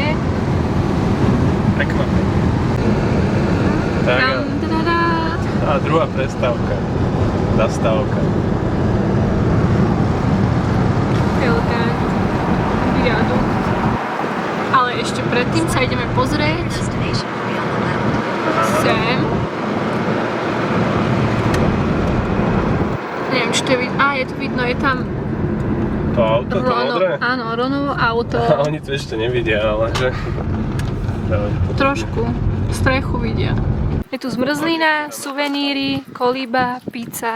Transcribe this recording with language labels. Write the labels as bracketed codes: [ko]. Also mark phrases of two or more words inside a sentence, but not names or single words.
[sk] Pekná. Tak Tam, dadada. a druhá prestávka. Zastávka. Elegant. Viadukt. Ale ešte predtým sa ideme pozrieť [en] Destination will be on the left. [sk] sem. Neviem, či to je vidno. Á, je to vidno, je tam To auto, to modré? Áno, Ronovo auto. A oni to ešte nevidia, ale že... Trošku. Strechu vidia. Je tu zmrzlina, suveníry, kolíba, pizza.